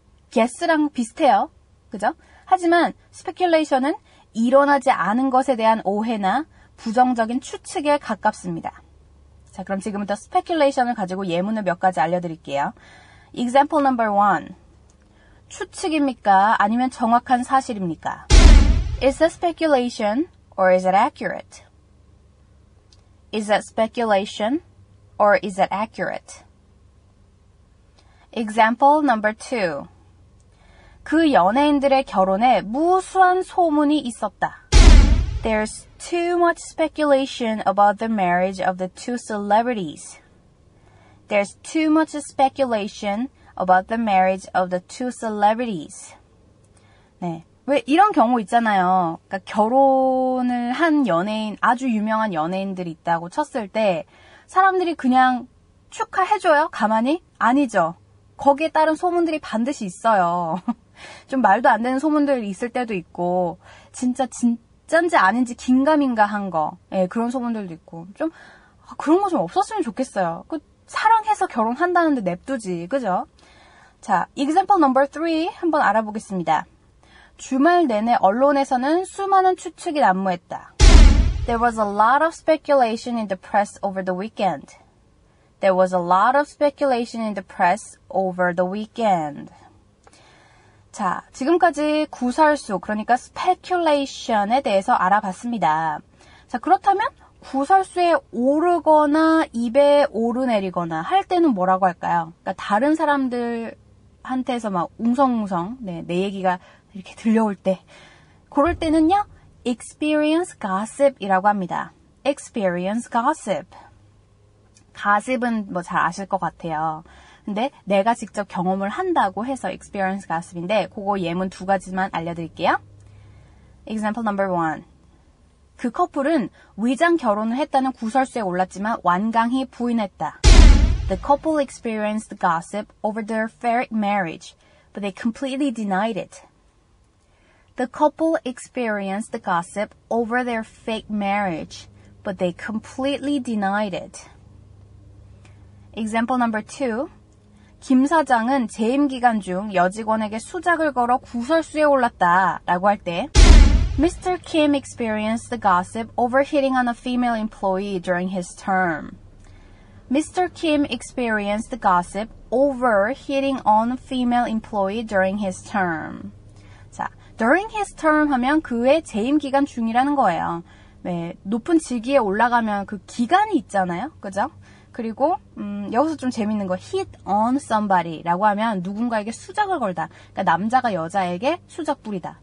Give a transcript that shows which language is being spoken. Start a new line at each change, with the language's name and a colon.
Korean: guess랑 비슷해요. 그죠? 하지만 speculation은 일어나지 않은 것에 대한 오해나 부정적인 추측에 가깝습니다. 자, 그럼 지금부터 speculation을 가지고 예문을 몇 가지 알려드릴게요.
English: Example number 1.
Korean: 추측입니까? 아니면 정확한 사실입니까?
English: Is that speculation or is it accurate? Is that speculation or is it accurate? Example number 2.
Korean: 그 연예인들의 결혼에 무수한 소문이 있었다.
English: There's too much speculation about the marriage of the two celebrities. There's too much speculation about the marriage of the two celebrities.
Korean: 네. 왜 이런 경우 있잖아요. 그러니까 결혼을 한 연예인, 아주 유명한 연예인들이 있다고 쳤을 때 사람들이 그냥 축하해줘요? 가만히? 아니죠. 거기에 따른 소문들이 반드시 있어요. 좀 말도 안 되는 소문들이 있을 때도 있고 진짜 가짜인지 아닌지 긴가민가한 거. 예, 그런 소문들도 있고. 좀 그런 거 좀 없었으면 좋겠어요. 사랑해서 결혼한다는데 냅두지. 그죠? 자,
English: example number 3
Korean: 한번 알아보겠습니다. 주말 내내 언론에서는 수많은 추측이 난무했다.
English: There was a lot of speculation in the press over the weekend. There was a lot of speculation in the press over the weekend.
Korean: 자, 지금까지 구설수, 그러니까 speculation에 대해서 알아봤습니다. 자, 그렇다면 구설수에 오르거나 입에 오르내리거나 할 때는 뭐라고 할까요? 그러니까 다른 사람들한테서 막 웅성웅성 내 얘기가 이렇게 들려올 때, 그럴 때는요, experience gossip이라고 합니다.
English: experience gossip.
Korean: 가십은 뭐 잘 아실 것 같아요. 근데 내가 직접 경험을 한다고 해서 experience gossip인데, 그거 예문 2가지만 알려드릴게요.
English: example number 1.
Korean: 그 커플은 위장 결혼을 했다는 구설수에 올랐지만 완강히 부인했다.
English: The couple experienced gossip over their fake marriage, but they completely denied it. The couple experienced gossip over their fake marriage, but they completely denied it. Example number 2.
Korean: 김 사장은 재임 기간 중 여직원에게 수작을 걸어 구설수에 올랐다 라고 할 때 Mr.
English: Kim experienced the gossip over hitting on a female employee during his term. Mr. Kim experienced the gossip over hitting on a female employee during his term.
Korean: 자,
English: during his term
Korean: 하면 그의 재임 기간 중이라는 거예요. 네, 높은 직위에 올라가면 그 기간이 있잖아요. 그죠? 그리고 여기서 좀 재밌는 거
English: hit on somebody
Korean: 라고 하면 누군가에게 수작을 걸다. 그러니까 남자가 여자에게 수작 부리다.